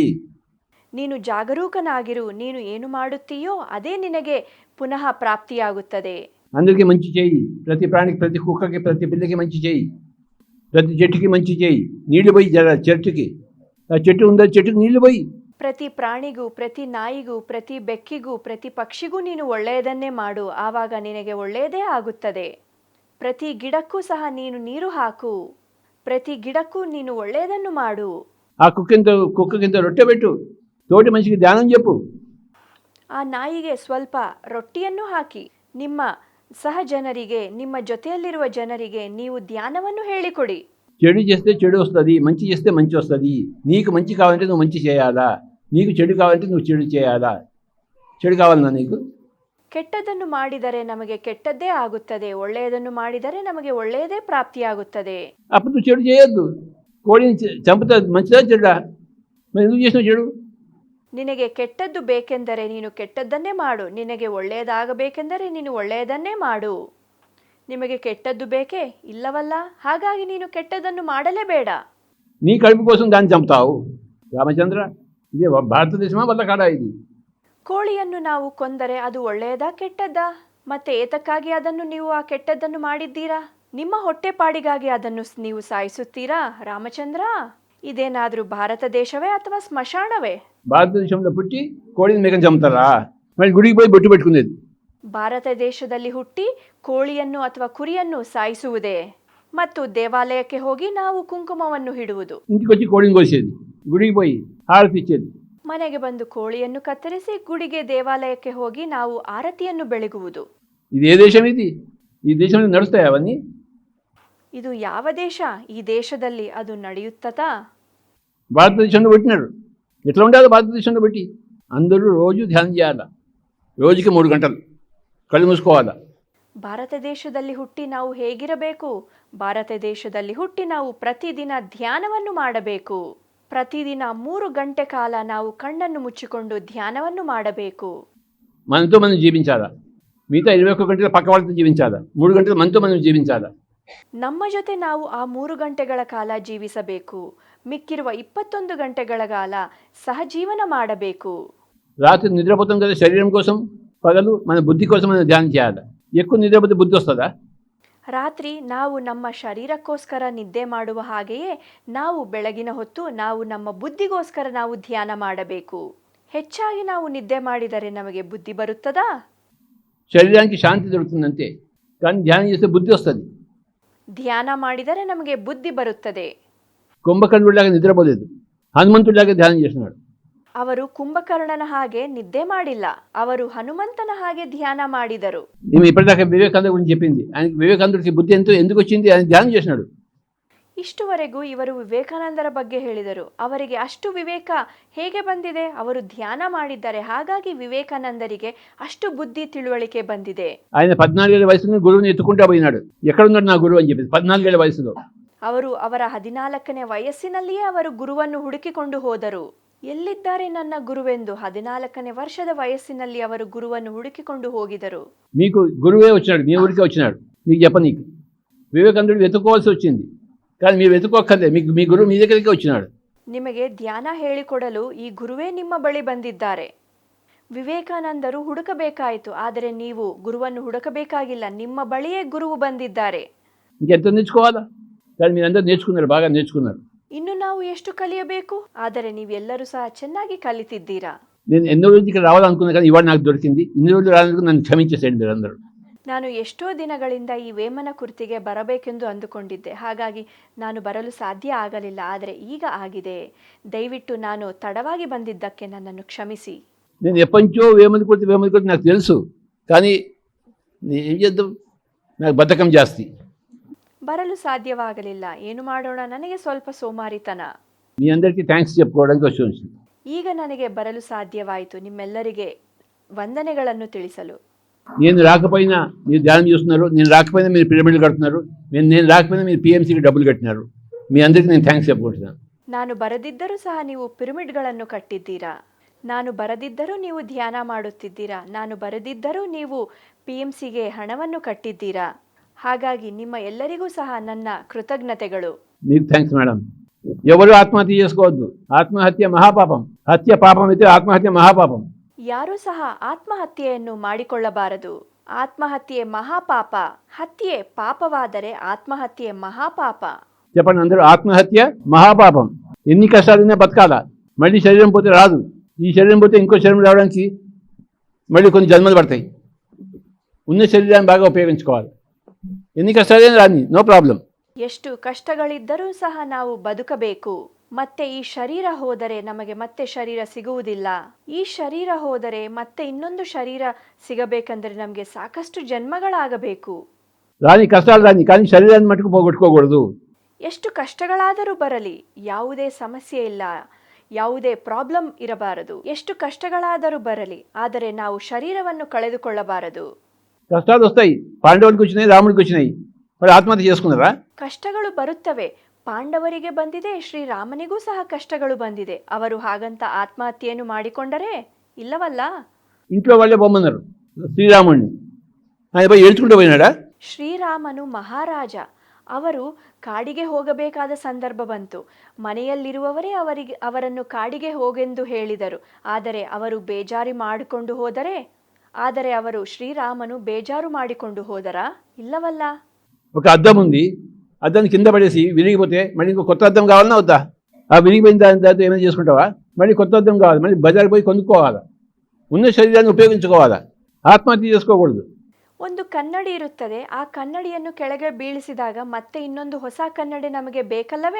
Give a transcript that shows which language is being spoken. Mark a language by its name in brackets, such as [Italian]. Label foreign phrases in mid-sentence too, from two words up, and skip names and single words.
[Kannada] ನೀನು ಜಾಗರೂಕನಾಗಿರು. ನೀನು ಏನು ಮಾಡುತ್ತೀಯೋ ಅದೇ ನಿನಗೆ ಪುನಃ ಪ್ರಾಪ್ತಿಯಾಗುತ್ತದೆ. [Telugu] అందరికీ మంచి చేయి. ప్రతి ప్రాణికి, ప్రతి కుక్కకి, ప్రతి పిల్లకి మంచి చేయి. ప్రతి చెట్టుకి మంచి చేయి. నీళ్లు పోయి చెట్టుకి. ఆ చెట్టు ఉందా, చెట్టుకి నీళ్లు పోయి. [Kannada] ಪ್ರತಿ ಪ್ರಾಣಿಗೂ, ಪ್ರತಿ ನಾಯಿಗೂ, ಪ್ರತಿ ಬೆಕ್ಕಿಗೂ, ಪ್ರತಿ ಪಕ್ಷಿಗೂ ನೀನು ಒಳ್ಳೆಯದನ್ನೇ ಮಾಡು. ಆವಾಗ ನಿನಗೆ ಒಳ್ಳೆಯದೇ ಆಗುತ್ತದೆ. ಪ್ರತಿ ಗಿಡಕ್ಕೂ ಸಹ ನೀನು ನೀರು ಹಾಕು. ಪ್ರತಿ ಗಿಡಕ್ಕೂ ನೀನು ಒಳ್ಳೆಯದನ್ನು ಮಾಡು. [Telugu] ఆ కుక్కకింత రొట్టె పెట్టు. తోటి మనిషికి ధ్యానం చెప్పు. [Kannada] ಆ ನಾಯಿಗೆ ಸ್ವಲ್ಪ ರೊಟ್ಟಿಯನ್ನು ಹಾಕಿ. ನಿಮ್ಮ ಸಹಜನರಿಗೆ, ನಿಮ್ಮ ಜೊತೆಯಲ್ಲಿರುವ ಜನರಿಗೆ ನೀವು ಧ್ಯಾನವನ್ನು ಹೇಳಿಕೊಡಿ. [Telugu] చెడు చేస్తే చెడు వస్తుంది, మంచి చేస్తే మంచి వస్తుంది. నీకు మంచి కావాలంటే నువ్వు మంచి చేయాలా, నీకు చెడు కావాలంటే నువ్వు చెడు చేయాలా. చెడు కావాలన్నా నీకు? [Kannada] ಕೆಟ್ಟದ್ದನ್ನು ಮಾಡಿದರೆ ನಮಗೆ ಕೆಟ್ಟದ್ದೇ ಆಗುತ್ತದೆ. ಒಳ್ಳೆಯದನ್ನು ಮಾಡಿದರೆ ನಮಗೆ ಒಳ್ಳೆಯದೇ ಪ್ರಾಪ್ತಿಯಾಗುತ್ತದೆ. [Telugu] అప్పుడు నువ్వు చెడు చేయొద్దు. కోడిని చంపుతా మంచిదా చెడా? మరి ఎందుకు చేసినావు చెడు? [Kannada] ನಿನಗೆ ಕೆಟ್ಟದ್ದು ಬೇಕೆಂದರೆ ನೀನು ಕೆಟ್ಟದ್ದನ್ನೇ ಮಾಡು. ನಿನಗೆ ಒಳ್ಳೆಯದಾಗಬೇಕೆಂದರೆ ನೀನು ಒಳ್ಳೆಯದನ್ನೇ ಮಾಡು. ನಿಮಗೆ ಕೆಟ್ಟದ್ದು ಬೇಕೇ? ಇಲ್ಲವಲ್ಲ. ಹಾಗಾಗಿ ನೀನು ಕೆಟ್ಟದ್ದನ್ನು ಮಾಡಲೇಬೇಡ. [Telugu] నీ కడుపు కోసం దాన్ని చంపుతావు. రామచంద్ర, ఇదే భారతదేశమా వల్లకాడ ఇది? [Kannada] ಕೋಳಿಯನ್ನು ನಾವು ಕೊಂದರೆ ಅದು ಒಳ್ಳೆಯದಾ ಕೆಟ್ಟದ್ದಾ? ಮತ್ತೆ ಏತಕ್ಕಾಗಿ ಅದನ್ನು ನೀವು ಆ ಕೆಟ್ಟದ್ದನ್ನು ಮಾಡಿದ್ದೀರಾ? ನಿಮ್ಮ ಹೊಟ್ಟೆಪಾಡಿಗಾಗಿ ಅದನ್ನು ನೀವು ಸಾಯಿಸುತ್ತೀರಾ? ರಾಮಚಂದ್ರ, ಇದೇನಾದರೂ ಭಾರತ ದೇಶವೇ ಅಥವಾ ಸ್ಮಶಾನವೇ? [Telugu] భారతదేశంలో పుట్టి కోడిని మేకని చంపుతారా? మళ్ళీ గుడికి పోయి బొట్టు పెట్టుకునేది. [Kannada] ಭಾರತ ದೇಶದಲ್ಲಿ ಹುಟ್ಟಿ ಕೋಳಿಯನ್ನು ಅಥವಾ ಕುರಿಯನ್ನು ಸಾಯಿಸುವುದೇ? ಮತ್ತು ದೇವಾಲಯಕ್ಕೆ ಹೋಗಿ ನಾವು ಕುಂಕುಮವನ್ನು ಹಿಡುವುದು. [Telugu] ఇంటికి వచ్చి కోడిని కోసేది, గుడికి పోయి హారతి ఇచ్చేది. [Kannada] ಮನೆಗೆ ಬಂದು ಕೋಳಿಯನ್ನು ಕತ್ತರಿಸಿ ಗುಡಿಗೆ, ದೇವಾಲಯಕ್ಕೆ ಹೋಗಿ ನಾವು ಆರತಿಯನ್ನು ಬೆಳಗುವುದು. [Telugu] ఇది ఏ దేశం ఇది? ఈ దేశంలో నడుస్తాయి అవన్నీ? [Kannada] ಇದು ಯಾವ ದೇಶ? ಈ ದೇಶದಲ್ಲಿ ಅದು ನಡೆಯುತ್ತದಾ? [Telugu] భారతదేశంలో పెట్టినారు. ఎట్లా ఉండాలి భారతదేశంలో పెట్టి? అందరూ రోజు ధ్యానం చేయాలి. రోజుకి 3 గంటలు కళ్ళు మూసుకోవాలి. [Kannada] ಭಾರತ ದೇಶದಲ್ಲಿ ಹುಟ್ಟಿ ನಾವು ಹೇಗಿರಬೇಕು? ಭಾರತ ದೇಶದಲ್ಲಿ ಹುಟ್ಟಿ ನಾವು ಪ್ರತಿದಿನ ಧ್ಯಾನವನ್ನು ಮಾಡಬೇಕು. ಪ್ರತಿದಿನ 3 ಗಂಟೆ ಕಾಲ ನಾವು ಕಣ್ಣನ್ನು ಮುಚ್ಚಿಕೊಂಡು ಧ್ಯಾನವನ್ನು ಮಾಡಬೇಕು. [Telugu] మనతో మనం జీవించాలా. మిగతా 21 గంటలు పక్క వాళ్ళతో జీవించాలా. 3 గంటలు మనతో మనం జీవించాలా. [Kannada] ನಮ್ಮ ಜೊತೆ ನಾವು ಆ 3 ಗಂಟೆಗಳ ಕಾಲ ಜೀವಿಸಬೇಕು. ಮಿಕ್ಕಿರುವ 21 ಗಂಟೆಗಳ ಕಾಲ ಸಹಜೀವನ ಮಾಡಬೇಕು. [Telugu] రాత్రి నిద్రపోతాం కదా శరీరం కోసం, పగలు మన బుద్ధి కోసం మనం ధ్యానం చేయాలి. ఎక్కువ నిద్రపోతే బుద్ధి వస్తుందా? [Kannada] ರಾತ್ರಿ ನಾವು ನಮ್ಮ ಶರೀರಕ್ಕೋಸ್ಕರ ನಿದ್ದೆ ಮಾಡುವ ಹಾಗೆಯೇ ನಾವು ಬೆಳಗಿನ ಹೊತ್ತು ನಾವು ನಮ್ಮ ಬುದ್ಧಿಗೋಸ್ಕರ ನಾವು ಧ್ಯಾನ ಮಾಡಬೇಕು. ಹೆಚ್ಚಾಗಿ ನಾವು ನಿದ್ದೆ ಮಾಡಿದರೆ ನಮಗೆ ಬುದ್ಧಿ ಬರುತ್ತದಾ? [Telugu] శరీరానికి శాంతి దొరుకుతుందంతే, కానీ ధ్యానం చేస్తే బుద్ధి వస్తుంది. [Kannada] ಧ್ಯಾನ ಮಾಡಿದರೆ ನಮಗೆ ಬುದ್ಧಿ ಬರುತ್ತದೆ. [Telugu] కుంభకర్ణుడిలాగా నిద్రపోలేదు, హనుమంతుడిలాగా ధ్యానం చేస్తున్నాడు. [Kannada] ಅವರು ಕುಂಭಕರ್ಣನ ಹಾಗೆ ನಿದ್ದೆ ಮಾಡಿಲ್ಲ, ಅವರು ಹನುಮಂತನ ಹಾಗೆ ಧ್ಯಾನ ಮಾಡಿದರು. [Telugu] మేము ఇప్పటిదాకా వివేకానంద గురించి చెప్పింది. ఆయనకి వివేకానందుడికి బుద్ధి ఎందుకు వచ్చింది? ఆయన ధ్యానం చేసినాడు. [Kannada] ಇಷ್ಟುವರೆಗೂ ಇವರು ವಿವೇಕಾನಂದರ ಬಗ್ಗೆ ಹೇಳಿದರು. ಅವರಿಗೆ ಅಷ್ಟು ವಿವೇಕ ಹೇಗೆ ಬಂದಿದೆ? ಅವರು ಧ್ಯಾನ ಮಾಡಿದ್ದಾರೆ. ಹಾಗಾಗಿ ವಿವೇಕಾನಂದರಿಗೆ ಅಷ್ಟು ಬುದ್ಧಿ ತಿಳುವಳಿಕೆ ಬಂದಿದೆ. [Telugu] ఆయన 14 ఏళ్ల వయసులో గురువుని ఎత్తుకుంటూ పోయినాడు. ఎక్కడున్నాడు నా గురువు అని చెప్పి 14 ఏళ్ల వయసులో. [Kannada] ಅವರು ಅವರ 14ನೇ ವಯಸ್ಸಿನಲ್ಲಿಯೇ ಅವರು ಗುರುವನ್ನು ಹುಡುಕಿಕೊಂಡು ಹೋದರು. ಎಲ್ಲಿದ್ದಾರೆ ನನ್ನ ಗುರುವೆಂದು 14ನೇ ವರ್ಷದ ವಯಸ್ಸಿನಲ್ಲಿ ಅವರು ಗುರುವನ್ನು ಹುಡುಕಿಕೊಂಡು ಹೋಗಿದರು. [Telugu] మీకు గురువే వచ్చాడు, మీ ఊరికే వచ్చాడు. మీకు చెప్పనీకు వివేకానందుడు వెతుక్కోవాల్సి వచ్చింది, కానీ మీరు వెతుక్కోక్కర్లే. మీ గురువు మీ దగ్గరికి వచ్చినాడు. [Kannada] ನಿಮಗೆ ಧ್ಯಾನ ಹೇಳಿಕೊಡಲು ಈ ಗುರುವೇ ನಿಮ್ಮ ಬಳಿ ಬಂದಿದ್ದಾರೆ. ವಿವೇಕಾನಂದರು ಹುಡುಕಬೇಕಾಯಿತು, ಆದರೆ ನೀವು ಗುರುವನ್ನು ಹುಡುಕಬೇಕಾಗಿಲ್ಲ. ನಿಮ್ಮ ಬಳಿಯೇ ಗುರುವು ಬಂದಿದ್ದಾರೆ. [Telugu] ఇంకెంత నేర్చుకోవాలా? కానీ మీరందరూ నేర్చుకున్నారు, బాగా నేర్చుకున్నారు. [Kannada] ಇನ್ನು ನಾವು ಎಷ್ಟು ಕಲಿಯಬೇಕು? ಆದರೆ ನೀವೆಲ್ಲರೂ ಸಹ ಚೆನ್ನಾಗಿ ಕಲಿತಿದ್ದೀರಾ. [Telugu] నేను ఎన్నో రోజులు ఇక్కడ రావాలనుకున్నా కానీ ఇవాళ నాకు దొరికింది. ఇన్ని రోజులు రానందుకు నన్ను క్షమించేసేయండి మీరందరూ. [Kannada] ನಾನು ಎಷ್ಟೋ ದಿನಗಳಿಂದ ಈ ವೇಮನ ಕುರ್ತಿಗೆ ಬರಬೇಕೆಂದು ಅಂದುಕೊಂಡಿದ್ದೆ. ಹಾಗಾಗಿ ನಾನು ಬರಲು ಸಾಧ್ಯ ಆಗಲಿಲ್ಲ. ಆದರೆ ಈಗ ಆಗಿದೆ. ದಯವಿಟ್ಟು ನಾನು ತಡವಾಗಿ ಬಂದಿದ್ದಕ್ಕೆ ನನ್ನನ್ನು ಕ್ಷಮಿಸಿ. [Telugu] నేను ఎప్పటించో వేమని కొట్టి నాకు తెలుసు. కానీ ఏం చేద్దాం, నాకు బద్ధకం జాస్తి. [Kannada] ಬರಲು ಸಾಧ್ಯವಾಗಲಿಲ್ಲ. ಏನು ಮಾಡೋಣ, ನನಗೆ ಸ್ವಲ್ಪ ಸೋಮಾರಿತನ. [Telugu] మీ అందరికీ థ్యాంక్స్ చెప్పుకోవడానికి వచ్చి [Kannada] ಈಗ ನನಗೆ ಬರಲು ಸಾಧ್ಯವಾಯಿತು ನಿಮ್ಮೆಲ್ಲರಿಗೆ ವಂದನೆಗಳನ್ನು ತಿಳಿಸಲು. [Telugu] నేను రాకపోయినా మీరు ధ్యానం చేస్తున్నారు, నేను రాకపోయినా మీరు పిరమిడ్లు కడుతున్నారు, నేను రాకపోయినా మీరు పిఎంసీకి డబ్బులు కట్టినారు. మీ అందరికీ నేను థ్యాంక్స్ చెప్పుకుంటున్నాను. [Kannada] ನಾನು ಬರದಿದ್ದರೂ ಸಹ ನೀವು ಪಿರಮಿಡ್ಗಳನ್ನು ಕಟ್ಟಿದ್ದೀರಾ. ನಾನು ಬರದಿದ್ದರೂ ನೀವು ಧ್ಯಾನ ಮಾಡುತ್ತಿದ್ದೀರಾ. ನಾನು ಬರದಿದ್ದರೂ ನೀವು PMCಗೆ ಹಣವನ್ನು ಕಟ್ಟಿದ್ದೀರಾ. ಹಾಗಾಗಿ ನಿಮ್ಮ ಎಲ್ಲರಿಗೂ ಸಹ ನನ್ನ ಕೃತಜ್ಞತೆಗಳು. [Telugu] మీకు [English] thanks madam. [Telugu] ఎవరు ఆత్మహత్య చేసుకోవద్దు. ఆత్మహత్య మహాపాపం. హత్య పాపం అయితే ఆత్మహత్య మహాపాపం. [Kannada] ಯಾರೂ ಸಹ ಆತ್ಮಹತ್ಯೆಯನ್ನು ಮಾಡಿಕೊಳ್ಳಬಾರದು. ಆತ್ಮಹತ್ಯೆ ಮಹಾಪಾಪ. ಹತ್ಯೆ ಪಾಪವಾದರೆ ಆತ್ಮಹತ್ಯೆ ಮಹಾಪಾಪ. [Telugu] చెప్పండి అందరూ, ఆత్మహత్య మహాపాపం. ఎన్ని కష్టాలున్నా బతకాలా. మళ్ళీ శరీరం పోతే రాదు. ఈ శరీరం పోతే ఇంకో శరీరం రావడానికి మళ్ళీ కొన్ని జన్మలు పడతాయి. ఉన్న శరీరాన్ని బాగా ఉపయోగించుకోవాలి. ఎన్ని కష్టాలైనా రాని, [English] no problem. [Kannada] ಎಷ್ಟು ಕಷ್ಟಗಳಿದ್ದರೂ ಸಹ ನಾವು ಬದುಕಬೇಕು. ಮತ್ತೆ ಈ ಶರೀರ ಹೋದರೆ ನಮಗೆ ಮತ್ತೆ ಶರೀರ ಸಿಗುವುದಿಲ್ಲ. ಈ ಶರೀರ ಹೋದರೆ ಮತ್ತೆ ಇನ್ನೊಂದು ಶರೀರ ಸಿಗಬೇಕಂದ್ರೆ ನಮಗೆ ಸಾಕಷ್ಟು ಜನ್ಮಗಳಾಗಬೇಕು. [Telugu] రాని కష్టాలు రాని, కానీ శరీరాన్ని మటుకు పోగొట్టుకోకూడదు. [Kannada] ಎಷ್ಟು ಕಷ್ಟಗಳಾದರೂ ಬರಲಿ, ಯಾವುದೇ ಸಮಸ್ಯೆ ಇಲ್ಲ, ಯಾವುದೇ ಪ್ರಾಬ್ಲಮ್ ಇರಬಾರದು. ಎಷ್ಟು ಕಷ್ಟಗಳಾದರೂ ಬರಲಿ, ಆದರೆ ನಾವು ಶರೀರವನ್ನು ಕಳೆದುಕೊಳ್ಳಬಾರದು. [Telugu] కష్టాలు వస్తాయి. పాండవులకు వచ్చినాయి, రాముడికి వచ్చినాయి. మరి ఆత్మహత్య చేసుకున్నారా? [Kannada] ಕಷ್ಟಗಳು ಬರುತ್ತವೆ. ಪಾಂಡವರಿಗೆ ಬಂದಿದೆ, ಶ್ರೀರಾಮನಿಗೂ ಸಹ ಕಷ್ಟಗಳು ಬಂದಿದೆ. ಅವರು ಹಾಗಂತ ಆತ್ಮಹತ್ಯೆಯನ್ನು ಮಾಡಿಕೊಂಡರೆ ಇಲ್ಲವಲ್ಲ. [Telugu] ఇంట్లో వాళ్ళే బొమ్మన్నారు శ్రీరాముడిని. ఆయన పోయి ఏడ్చుకుంటూ పోయినాడా? [Kannada] ಶ್ರೀರಾಮನು ಮಹಾರಾಜ. ಅವರು ಕಾಡಿಗೆ ಹೋಗಬೇಕಾದ ಸಂದರ್ಭ ಬಂತು. ಮನೆಯಲ್ಲಿರುವವರೇ ಅವರನ್ನು ಕಾಡಿಗೆ ಹೋಗೆಂದು ಹೇಳಿದರು. ಆದರೆ ಅವರು ಬೇಜಾರು ಮಾಡಿಕೊಂಡು ಹೋದರೆ, ಆದರೆ ಅವರು ಶ್ರೀರಾಮನು ಬೇಜಾರು ಮಾಡಿಕೊಂಡು ಹೋದರಾ? ಇಲ್ಲವಲ್ಲ. [Telugu] ఒక అద్దం ఉంది, అద్దాన్ని కింద పడేసి విరిగిపోతే మళ్ళీ ఇంకో కొత్త అద్దం కావాలన్నా వద్దా? ఆ విరిగిపోయిన దాని తర్వాత ఏమైనా చేసుకుంటావా? మళ్ళీ కొత్త అద్దం కావాలి, మళ్ళీ బజార్కి పోయి కొనుక్కోవాలా. ఉన్న శరీరాన్ని ఉపయోగించుకోవాలా. ఆత్మహత్య చేసుకోకూడదు. [Kannada] ಒಂದು ಕನ್ನಡಿ ಇರುತ್ತದೆ. ಆ ಕನ್ನಡಿಯನ್ನು ಕೆಳಗೆ ಬೀಳಿಸಿದಾಗ ಮತ್ತೆ ಇನ್ನೊಂದು ಹೊಸ ಕನ್ನಡಿ ನಮಗೆ ಬೇಕಲ್ಲವೇ?